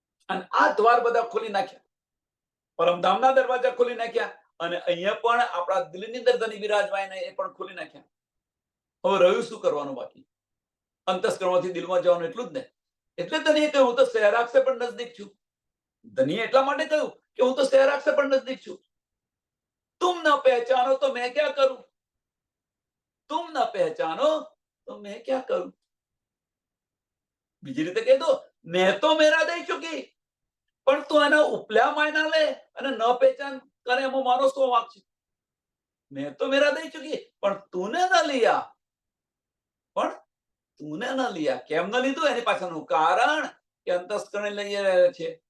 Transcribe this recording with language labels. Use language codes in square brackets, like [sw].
[gu] અને આ દ્વાર બધા ખોલી નાખ્યા, પરમધામના દરવાજા ખોલી નાખ્યા, અને અહીંયા પણ આપણા દિલની અંદર ધની બિરાજમાન એ પણ ખોલી નાખ્યા. હવે રહ્યું શું કરવાનું બાકી? અંતસ્કરણમાંથી દિલમાં જવાનું, એટલું જ ને. એટલે ધનીએ કહ્યું હું તો સહેરાગ સે પણ નજદીક છું. ધનીએ એટલા માટે કહ્યું કે હું તો સહેરાગ સે પણ નજદીક છું. [hi] तुम न पहचानो तो मैं क्या करूं, तुम न पहचानो तो मैं क्या करूं. [gu] બીજી રીતે કહી દો, [hi] મેં તો મેરા દઈ ચૂકી, [gu] પણ તું એના ઉપલ્યા માયના લે અને ન પહેચાન કરે એમાં મારો શું વાંક છે? [hi] મેં તો મેરા દઈ ચૂકી, [gu] પણ [hi] તુને ન લિયા. [gu] પણ તુને ન લિયા, કેમ ન લીધું? એની પાછળનું કારણ કે અંતસ્કરણ લઈ રહ્યા છે.